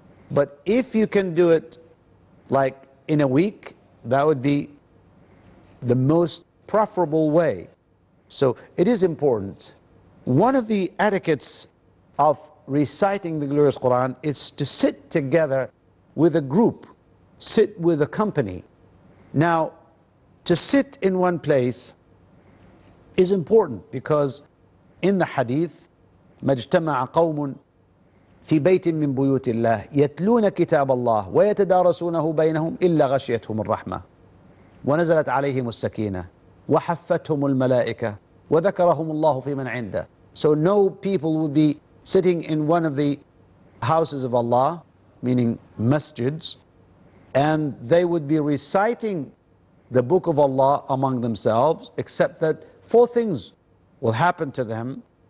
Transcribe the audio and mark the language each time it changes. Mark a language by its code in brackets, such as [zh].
[en] But if you can do it like in a week, that would be the most preferable way. So it is important. One of the etiquettes of reciting the glorious Qur'an is to sit together with a group, sit with a company. Now, to sit in one place is important because in the hadith, [ar] ما اجتمع قوم في بيت من بيوت الله يتلون كتاب الله ويتدارسونه بينهم إلا غشيتهم الرحمة ونزلت عليهم السكينة وحفتهم الملائكة وذكرهم الله في من عنده. [en] So no people would be sitting in one of the houses of Allah, meaning masjids, and they would be reciting the book of Allah among themselves, except that 4 things will happen to them,